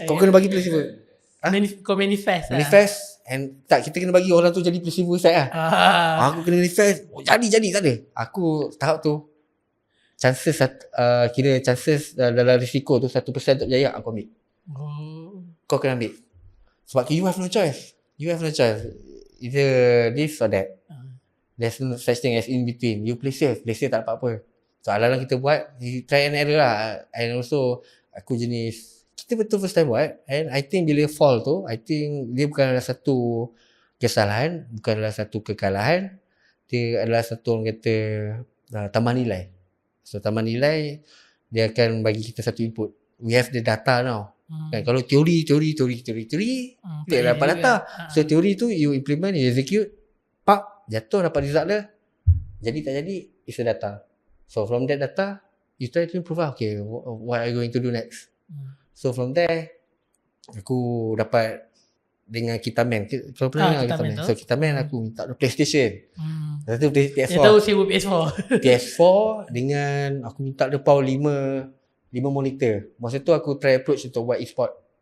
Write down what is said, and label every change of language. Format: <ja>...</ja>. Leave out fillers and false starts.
<ms>Kau kena bagi placebo. Kau manifest and tak, kita kena bagi orang tu jadi placebo effect Aku kena manifest. Jadi tak ada. Aku tahap tu chances dalam risiko tu 1% untuk berjaya, aku ambil. Kau kena ambil.</ms> <en>Sebab you have no choice. Either this or that. There's no such thing as in between. You play safe</en> <ms>tak apa-apa.</ms> <en>So</en> <ms>ala-ala kita buat,</ms> <en>try and error lah.</en> <ms>And also aku jenis, kita betul first time buat.</ms> <en>And I think</en> <ms>bila fall tu,</ms> <en>I think</en> <ms>dia bukanlah satu kesalahan, bukanlah satu kekalahan. Dia adalah satu, orang kata, tambah nilai. So tambah nilai, dia akan bagi kita satu input.</ms> <en>We have the data now.</en> <ms>Kan, kalau teori dia dapat data.</ms> <en>So</en> <ms>teori tu</ms> <en>you implement, you execute,</en> <ms>jatuh dapat</ms> <en>result dia.</en> <ms>Jadi tak jadi,</ms> <en>it's a data. So from that data, you try to improve lah. Okay, what are you going to do next?</en> <ms>So from there, aku dapat dengan Kitaman. Kau pernah dengar Kitaman? So Kitaman aku minta PlayStation. Lepas tu PS4. Dia tahu sewa PS4. PS4 dengan aku minta dia power 5 5 monitor. Masa tu aku try approach untuk buat e-sport.</ms>